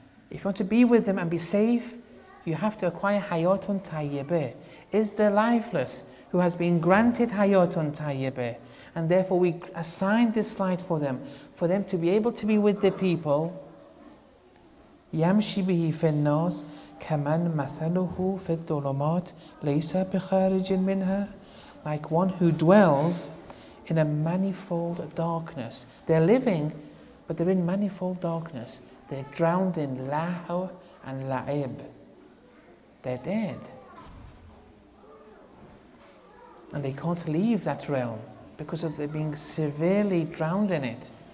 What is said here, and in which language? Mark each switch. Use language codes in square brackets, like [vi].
[en] If you want to be with them and be safe, you have to acquire Hayaat al-Tayyibah. Is the lifeless who has been granted Hayaat al-Tayyibah, and therefore we assigned this light for them to be able to be with the people. [ar] يَمْشِي بِهِ فِي النَّاسِ كَمَنْ مَثَلُهُ فِي الظُّلُمَاتِ لَيْسَ بِخَارِجٍ مِنْهَا, [en] like one who dwells in a manifold darkness. They're living, but they're in manifold darkness. They're drowned in lahw and la'ib. They're dead. And they can't leave that realm because of their being severely drowned in it.